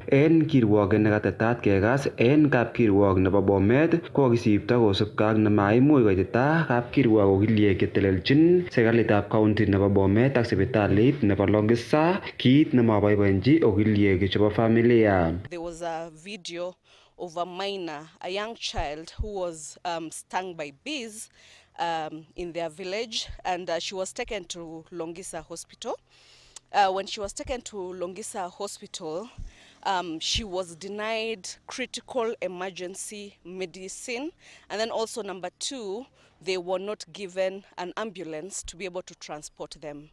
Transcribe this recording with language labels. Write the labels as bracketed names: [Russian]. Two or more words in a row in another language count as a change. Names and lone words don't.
[Kalenjin] En kirwoket nekatetat kekas en kapkirwok nebo Bomet ko kisipto kosubkei ak nemaimuch koitita kapkirwok okiliek chetelelchin serikalitab county nebo Bomet ak sipitalit nebo Longisa, kiit nemaboiboenchi okiliek chebo familia. [English] There was a video of a minor, a young child who was stung by bees in their village, and she was taken to Longisa Hospital. When she was taken to Longisa Hospital, she was denied critical emergency medicine, and then also number 2, they were not given an ambulance to be able to transport them.